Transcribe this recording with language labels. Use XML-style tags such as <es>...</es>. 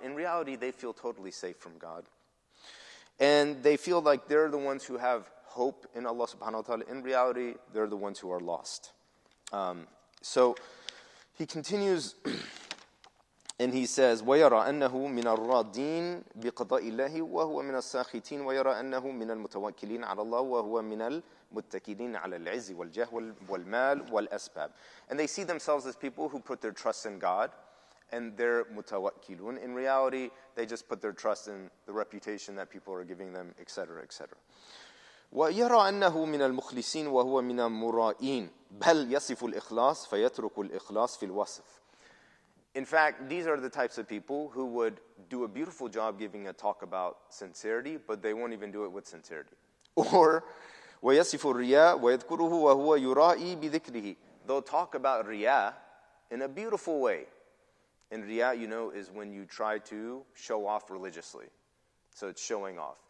<en>In reality, they feel totally safe from God. And they feel like they're the ones who have hope in Allah subhanahu wa ta'ala. In reality, they're the ones who are lost. So he continues and he says,</en> <ar>وَيَرَى أَنَّهُ مِنَ الرَّادِينَ بِقَضَاءِ اللَّهِ وَهُوَ مِنَ السَّاخِتِينَ وَيَرَى أَنَّهُ مِنَ الْمُتَوَكِّلِينَ عَلَى اللَّهِ وَهُوَ مِنَ الْمُتَّكِلِينَ عَلى الْعِزِّ وَالْجَهْ وَالْمَالِ وَالْأَسْبَابِ.</ar> <en>And they see themselves as people who put their trust in God, and they're mutawakkilun. In reality, they just put their trust in the reputation that people are giving them, etc., etc.</en> <ar>ويرى أنه من المخلصين وهو من المرائين بل يصف الإخلاص فيترك الإخلاص في الوصف.</ar> <en>In fact, these are the types of people who would do a beautiful job giving a talk about sincerity, but they won't even do it with sincerity.</en> <ar>Or ويصف الرياء ويذكره وهو يرائي بذكره.</ar> <en>They'll talk about riya in a beautiful way. And riya, is when you try to show off religiously. So it's showing off.</en>